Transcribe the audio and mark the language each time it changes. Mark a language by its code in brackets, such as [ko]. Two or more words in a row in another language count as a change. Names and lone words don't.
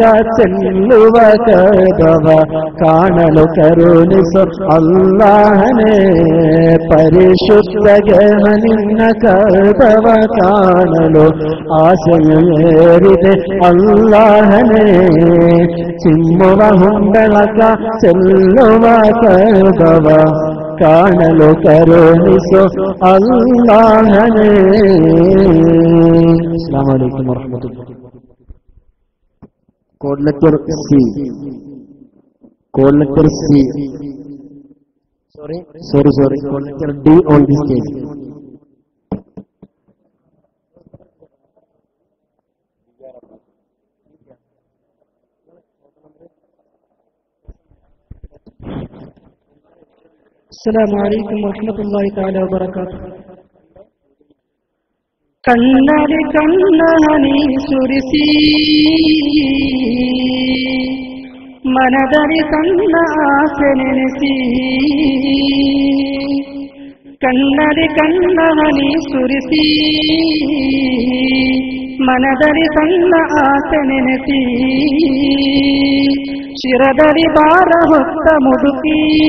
[kn] ಚೆಲ್ಲುವ ಕಬವ ಕಾಣಲು ಕರುಣಿಸು ಅಲ್ಲಾಹನೇ ಪರಿಶುದ್ಧ ಗೆಹನಿನ್ನ ಕಬವ ಕಾಣಲು ಆಸೆಯು ಏರಿದೆ ಅಲ್ಲಾಹನೇ ಚಿಮ್ಮುವ ಹುಂಬೆಳಕ ಚೆಲ್ಲುವ ಕಬವ ಕಾಣಲು ಕರುಣಿಸು ಅಲ್ಲಾಹನೇ. [ar] السلام عليكم ورحمة الله. [en] Code letter C. Code letter C. Sorry. Cold letter D on this case. [ar] السلام عليكم ورحمة الله تعالى وبركاته. [kn] ಕಣ್ಣಲ್ಲಿ ಕಣ್ಣನಿ ಸುರಿಸಿ ಮನದಲ್ಲಿ ತನ್ನ ಆಸೆ ನೆನೆಸಿ ಕಣ್ಣಲ್ಲಿ ಕಣ್ಣನಿ ಸುರಿಸಿ ಮನದಲ್ಲಿ ತನ್ನ ಆಸೆ ನೆನೆಸಿ ಶಿರದಲ್ಲಿ ಭಾರ ಹೊತ್ತ ಮುದುಕಿ